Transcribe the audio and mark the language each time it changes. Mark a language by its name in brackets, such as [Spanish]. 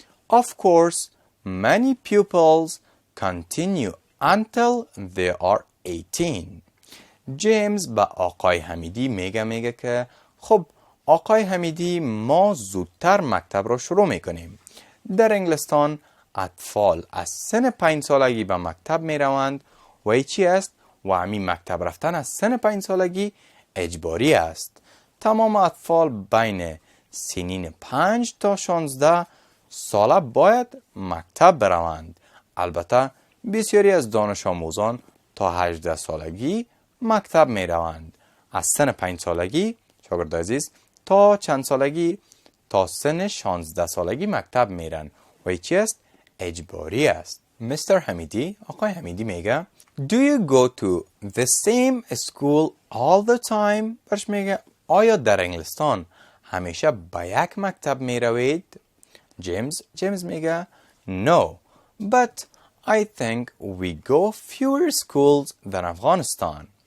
[English] Of course, many pupils continue until they are 18. [Persian] جیمز با آقای حمیدی میگه که خب آقای حمیدی ما زودتر مکتب را شروع میکنیم. در انگلستان اطفال از سن 5 سالگی به مکتب میروند و ای چی است؟ و همین مکتب رفتن از سن 5 سالگی اجباری است. تمام اطفال بین سنین 5 تا 16 ساله باید مکتب بروند. البته بسیاری از دانش آموزان تا 18 سالگی مکتب می روند. از سن 5 سالگی شاگرد عزیز تا چند سالگی تا سن 16 سالگی مکتب میرن و چی است؟ اجباری است. مستر حمیدی، آقای حمیدی میگه [English] Do you go to the same school all the time؟ [Persian] برش میگه آیا در انگلستان همیشه به یک مکتب میروید؟ جیمز میگه [English] No, but I think we go fewer schools than Afghanistan.